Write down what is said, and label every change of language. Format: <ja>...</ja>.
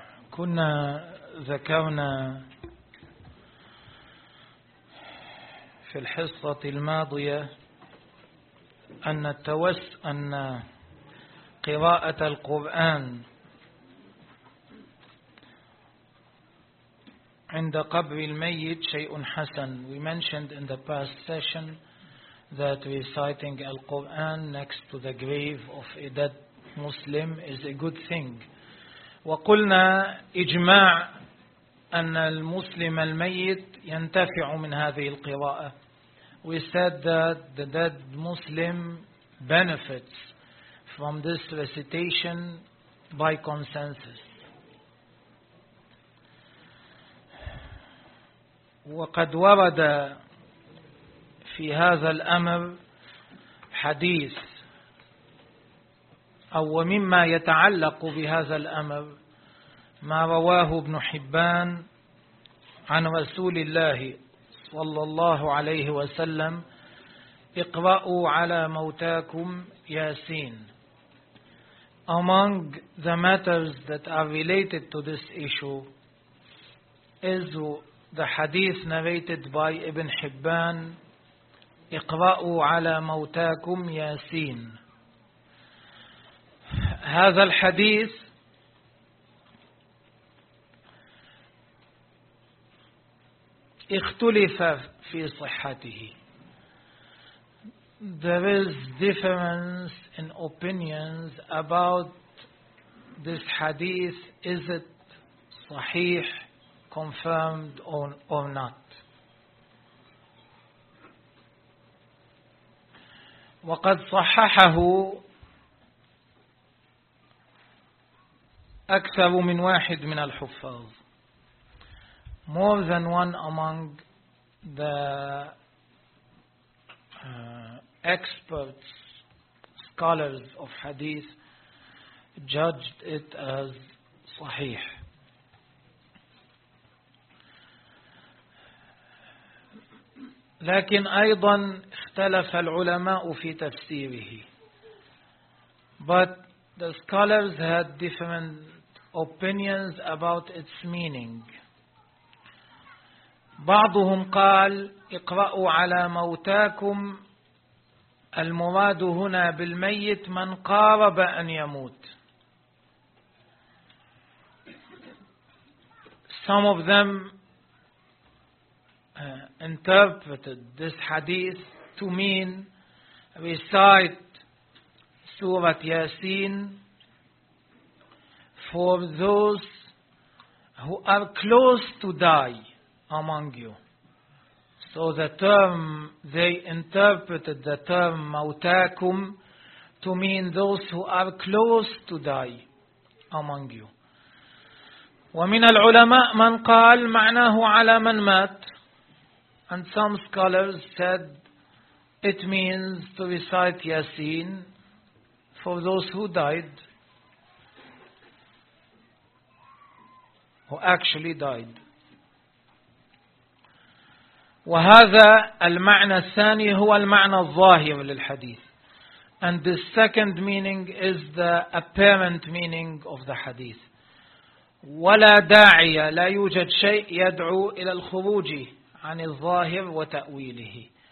<ar>كنا ذكرنا في الحصة الماضية أن قراءة القرآن عند قبر الميت شيء حسن.</ar> <en>We mentioned in the past session that reciting Al-Quran next to the grave of a dead Muslim is a good thing.</en> <ar>وقلنا إجماع أن المسلم الميت ينتفع من هذه القراءة.</ar> <en>We said that the dead Muslim benefits from this recitation by consensus.</en> <ar>وقد ورد في هذا الأمر حديث أو مما يتعلق بهذا الأمر ما رواه ابن حبان عن رسول الله صلى الله عليه وسلم: اقرأوا على موتاكم ياسين.</ar> <en>Among the matters that are related to this issue is the hadith narrated by Ibn Hibban,</en> <ar>اقرأوا على موتاكم ياسين. هذا الحديث اختلف في صحته.</ar> <en>There is difference in opinions about this hadith. Is it صحيح, confirmed or not?</en> <ar>وقد صححه أكثر من واحد من الحفاظ.</ar> <en>More than one among the experts, scholars of hadith, judged it as sahih.</en> <ar>لكن أيضا اختلف العلماء في تفسيره.</ar> <en>But the scholars had different opinions about its meaning.</en> <ar>بعضهم قال اقرأوا على موتاكم, المراد هنا بالميت من قارب أن يموت.</ar> <en>Some of them interpreted this hadith to mean recite سورة ياسين for those who are close to die among you. So the term, they interpreted the term mawtakum to mean those who are close to die among you.</en> <ar>ومن العلماء من قال معناه على من مات.</ar> <en>And some scholars said it means to recite Yasin for those who died, who actually died.</en> <ar>وهذا المعنى الثاني هو المعنى الظاهر للحديث.</ar> <en>And the second meaning is the apparent meaning of the hadith.</en> <ar>ولا داعي, لا يوجد شيء يدعو إلى الخروج عن الظاهر وتأويله.</ar>